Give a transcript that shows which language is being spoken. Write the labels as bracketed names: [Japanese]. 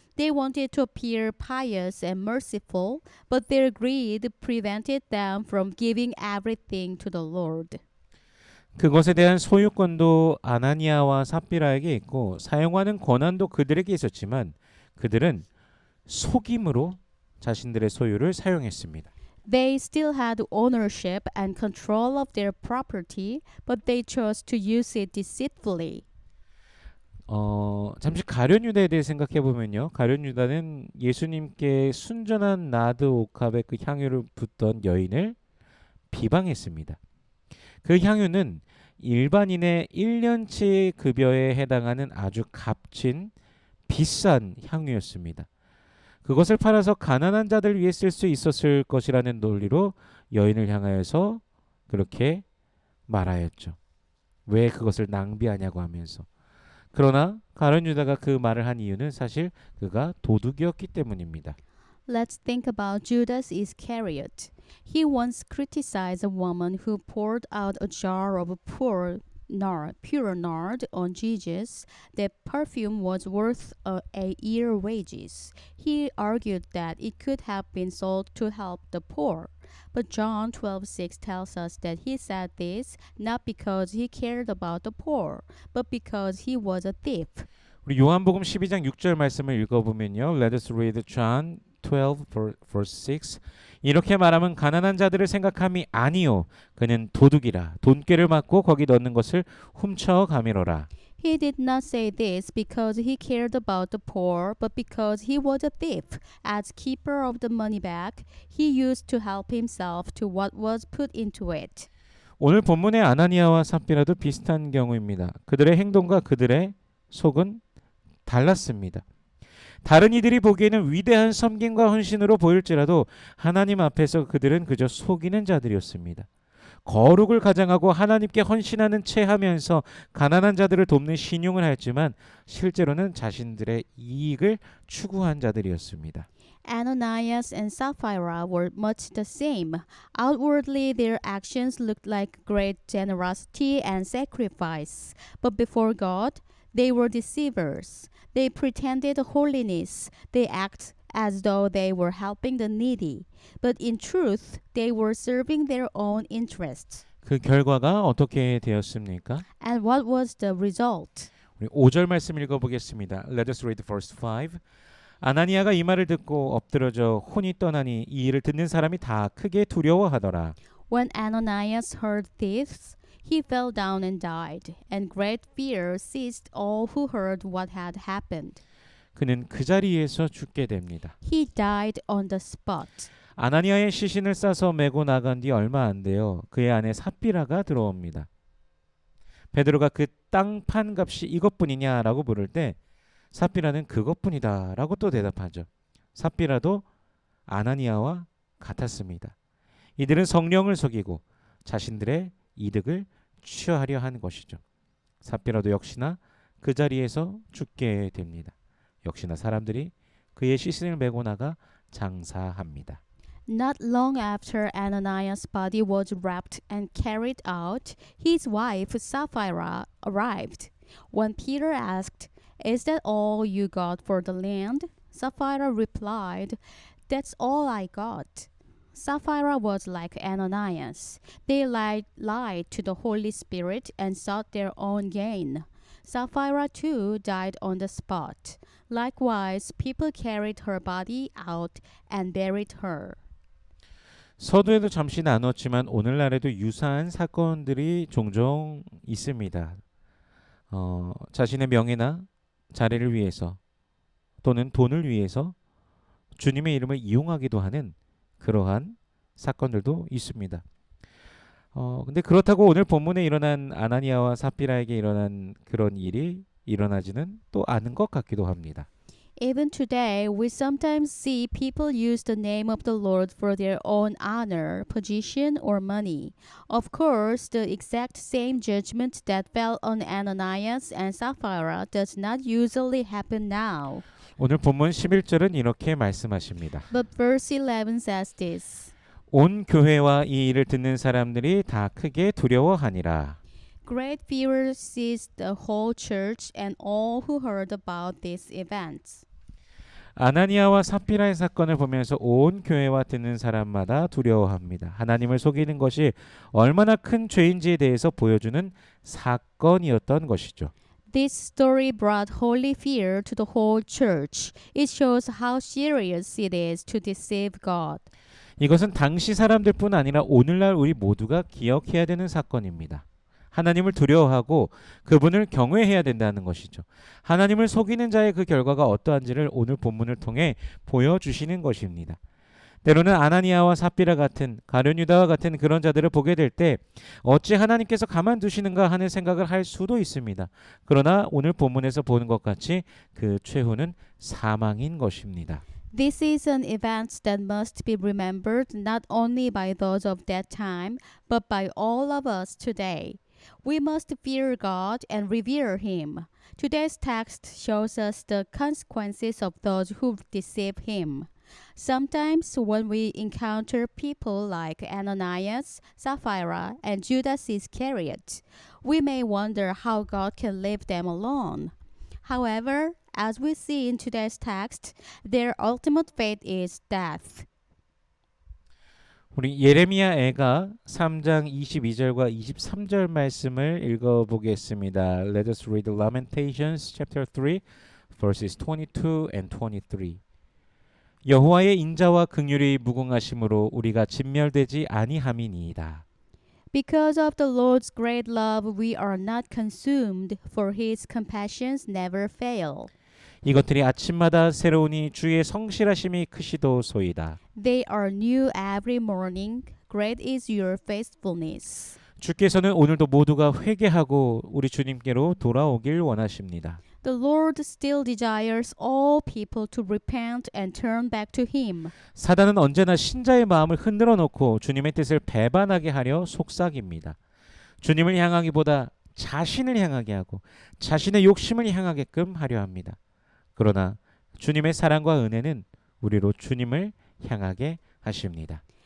[English] They wanted to appear pious and merciful, but their greed prevented them from giving everything to the Lord. [Korean] 그것에 대한 소유권도 아나니아와 삽비라에게 있고 사용하는 권한도 그들에게 있었지만 그들은 속임으로 자신들의 소유를 사용했습니다. [English] They still had ownership and control of their property, but they chose to use it deceitfully. [Korean] 잠시 가룟유다에 대해 생각해 보면요. 가룟유다는 예수님께 순전한 나드 옥합에 그 향유를 붓던 여인을 비방했습니다. 그 향유는 일반인의 1년치 급여에 해당하는 아주 값진 비싼 향유였습니다. 그것을 팔아서 가난한 자들 위해 쓸 수 있었을 것이라는 논리로 여인을 향하여서 그렇게 말하였죠. 왜 그것을 낭비하냐고 하면서. 그러나 가룟유다가 그 말을 한 이유는 사실 그가 도둑이었기 때문입니다. [English] Let's think about Judas Iscariot. He once criticized a woman who poured out a jar of pure nard on Jesus. That perfume was worth a year's wages. He argued that it could have been sold to help the poor. But John 12:6 tells us that he said this not because he cared about the poor, but because he was a thief. [Korean] 우리 요한복음 12장 6절 말씀을 읽어보면요. [English] Let us read John 12 verse 6. [Korean] 이렇게 말하면 가난한 자들을 생각함이 아니요 그는 도둑이라 돈꾀를 맞고 거기 넣는 것을 훔쳐 가미로라. [English] He did not say this because he cared about the poor, but because he was a thief. As keeper of the money bag, he used to help himself to what was put into it. [Korean] 오늘 본문의 아나니아와 삽비라도 비슷한 경우입니다. 그들의 행동과 그들의 속은 달랐습니다. 다른 이들이 보기에는 위대한 섬김과 헌신으로 보일지라도 하나님 앞에서 그들은 그저 속이는 자들이었습니다. 거룩을 가장하고 하나님께 헌신하는 채 하면서 가난한 자들을 돕는 신용을 하였지만 실제로는 자신들의 이익을 추구한 자들이었습니다. [English] Ananias and Sapphira were much the same. Outwardly, their actions looked like great generosity and sacrifice, but before God, they were deceivers. They pretended holiness. They acted as though they were helping the needy, but in truth, they were serving their own interests. [Korean] 그 결과가 어떻게 되었습니까? [English] And what was the result? [Korean] 우리 5절 말씀 읽어보겠습니다. [English] Let us read verse 5. [Korean] 아나니아가 이 말을 듣고 엎드러져 혼이 떠나니 이 일을 듣는 사람이 다 크게 두려워하더라. [English] When Ananias heard this, he fell down and died, and great fear seized all who heard what had happened. [Korean] 그는 그 자리에서 죽게 됩니다. [English] He died on the spot. [Korean] 아나니아의 시신을 싸서 메고 나간 뒤 얼마 안 돼요. 그의 아내 삽비라가 들어옵니다. 베드로가 그 땅 판 값이 이것뿐이냐라고 물을 때 삽비라는 그것뿐이다라고 또 대답하죠. 삽비라도 아나니아와 같았습니다. 이들은 성령을 속이고 자신들의 이득을 취하려 한 것이죠. 삽비라도 역시나 그 자리에서 죽게 됩니다. 역시나 사람들이 그의 시신을 메고 나가 장사합니다. [English] Not long after Ananias' body was wrapped and carried out, his wife Sapphira arrived. When Peter asked, "Is that all you got for the land?" Sapphira replied, "That's all I got." Sapphira was like Ananias. They lied to the Holy Spirit and sought their own gain. Sapphira too died on the spot. Likewise, people carried her body out and buried her. [Korean] 서두에도 잠시 나눴지만 오늘날에도 유사한 사건들이 종종 있습니다. 자신의 명예나 자리를 위해서 또는 돈을 위해서 주님의 이름을 이용하기도 하는 그러한 사건들도 있습니다. 근데 그렇다고 오늘 본문에 일어난 아나니아와 삽비라에게 일어난 그런 일이 일어나지는 또 않은 것 같기도 합니다. [English] Even today, we sometimes see people use the name of the Lord for their own honor, position, or money. Of course, the exact same judgment that fell on Ananias and Sapphira does not usually happen now. [Korean] 오늘 본문 11절은 이렇게 말씀하십니다. [English] But verse 11 says this. [Korean] 온 교회와 이 일을 듣는 사람들이 다 크게 두려워하니라. [English] Great fear seized the whole church and all who heard about these events. [Korean] 아나니아와 삽비라의 사건을 보면서 온 교회와 듣는 사람마다 두려워합니다. 하나님을 속이는 것이 얼마나 큰 죄인지에 대해서 보여주는 사건이었던 것이죠. [English] This story brought holy fear to the whole church. It shows how serious it is to deceive God. [Korean] 이것은 당시 사람들뿐 아니라 오늘날 우리 모두가 기억해야 되는 사건입니다. 하나님을 두려워하고 그분을 경외해야 된다는 것이죠. 하나님을 속이는 자의 그 결과가 어떠한지를 오늘 본문을 통해 보여주시는 것입니다. 때로는 아나니아와 삽비라 같은 가룟 유다와 같은 그런 자들을 보게 될 때 어찌 하나님께서 가만두시는가 하는 생각을 할 수도 있습니다. 그러나 오늘 본문에서 보는 것 같이 그 최후는 사망인 것입니다. [English] This is an event that must be remembered not only by those of that time, but by all of us today. We must fear God and revere Him. Today's text shows us the consequences of those who deceive Him. Sometimes when we encounter people like Ananias, Sapphira, and Judas Iscariot, we may wonder how God can leave them alone. However, as we see in today's text, their ultimate fate is death. [Korean] 우리 예레미야 애가 3장 22절과 23절 말씀을 읽어보겠습니다. [English] Let us read Lamentations chapter 3 verses 22 and 23. [Korean] 여호와의 인자와 긍휼이 무궁하심으로 우리가 진멸되지 아니함이니이다. [English] Because of the Lord's great love, we are not consumed, for His compassions never fail. [Korean] 이것들이 아침마다 새로우니 주의 성실하심이 크시도소이다. [English] They are new every morning. Great is your faithfulness. [Korean] 주께서는 오늘도 모두가 회개하고 우리 주님께로 돌아오길 원하십니다. [English] The Lord still desires all people to repent and turn back to Him. [Korean] 사단은 언제나 신자의 마음을 흔들어 놓고 주님의 뜻을 배반하게 하려 속삭입니다. 주님을 향하기보다 자신을 향하게 하고 자신의 욕심을 향하게끔 하려 합니다. 그러나 주님의 사랑과 은혜는 우리로 주님을 향하게 하십니다.